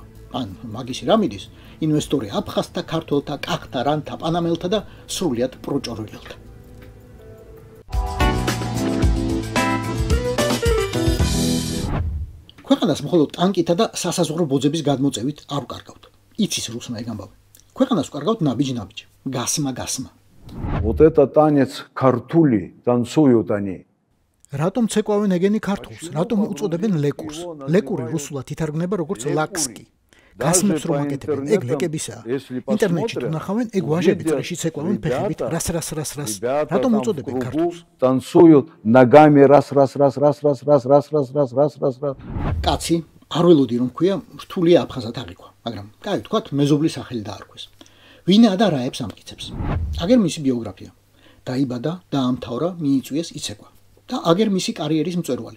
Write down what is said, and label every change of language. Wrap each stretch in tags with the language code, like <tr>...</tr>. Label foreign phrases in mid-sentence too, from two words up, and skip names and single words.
<ka>ან მაგისი რა მიდის, ინვესტორი აფხაზთა, ქართველთა, კახთა, რანთა, პანამელთა და სრულიად პროჭორვილელთა. ქვეყანას მხოლოდ ტანკითა და სასაზღვრო ბოძების გადმოწევით არ უკარგავთ. იცის რუსმა ეგ ამბავი. ქვეყანას უკარგავთ ნაბიჯ-ნაბიჯ, გასმა-გასმა.</ka> <ru>Вот это танец ქართული танцуют они.</ru> <ka>რატომ ცეკვავენ ეგენი ქართულს? რატომ უწოდებენ ლეკურს? ლეკური რუსულად ითარგმნება როგორც ლაქსკი. გასმებს რომ აკეთებენ, ეგ ლეკებისაა. ინტერნეტში თუ ნახავენ, ეგ ვაჟები წრეში ცეკვავენ ფეხებით, რას. რატომ უწოდებენ ქართულს?</ka> <ru>танцуют ногами раз.</ru> <ka>კაცი არ ველოდი რომ ქვია რთულია აფხაზად აღიქვა, მაგრამ კაი ვთქვათ მეზობლის სახელი დაარქვეს. ვინა და რაებს ამტკიცებს. აგერ მისი ბიოგრაფია. დაიბადა, დაამთავრა, მიიწვიეს იცეკვა. და აგერ მისი კარიერის მწვერვალი.</ka>